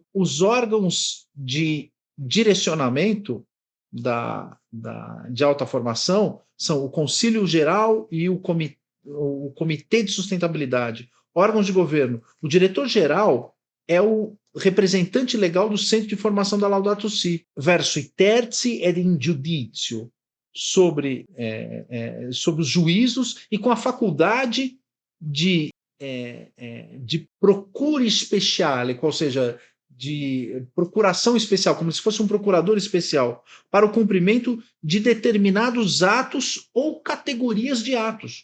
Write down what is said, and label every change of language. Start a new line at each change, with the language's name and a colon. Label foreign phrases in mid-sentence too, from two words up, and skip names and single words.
Portuguese: Os órgãos de direcionamento de alta formação são o Conselho Geral e o Comitê de Sustentabilidade. Órgãos de governo. O diretor-geral é o representante legal do Centro de Formação da Laudato Si.
Italian: Verso terzi ed in giudizio,
Portuguese: sobre os juízos e com a faculdade de procura especiale, ou seja, de procuração especial, como se fosse um procurador especial, para o cumprimento de determinados atos ou categorias de atos.